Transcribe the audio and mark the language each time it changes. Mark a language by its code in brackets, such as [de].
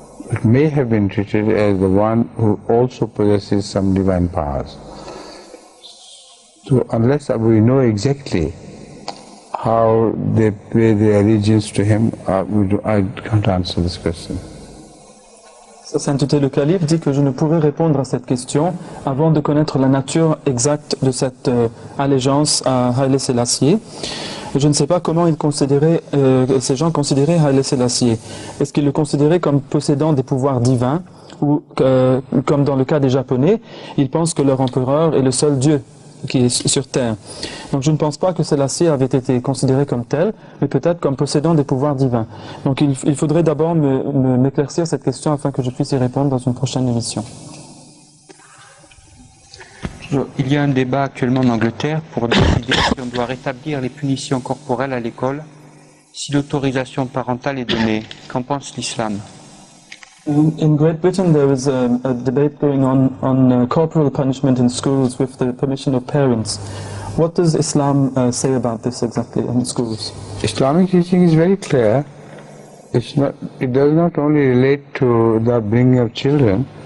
[en] It may have been treated as the one who also possesses some divine powers. So unless we know exactly how they pay their allegiance to him, I can't answer this question. [fr] Sa Sainteté le Calife dit que je ne pourrai répondre à cette question avant de connaître la nature exacte de cette allégeance à Haile Selassie. Je ne sais pas comment ces gens considéraient Haile Selassie. Est-ce qu'ils le considéraient comme possédant des pouvoirs divins ou comme dans le cas des Japonais, ils pensent que leur empereur est le seul Dieu qui est sur terre. Donc je ne pense pas que Selassie avait été considéré comme tel, mais peut-être comme possédant des pouvoirs divins. Donc il faudrait d'abord m'éclaircir cette question afin que je puisse y répondre dans une prochaine émission. Il y a un débat actuellement en Angleterre pour décider si on doit rétablir les punitions corporelles à l'école si l'autorisation parentale est donnée. Qu'en pense l'islam? [en] In Great Britain there is a debate going on corporal punishment in schools with the permission of parents. What does Islam say about this exactly in schools? Islamic teaching is very clear. It does not only relate to the bringing of children,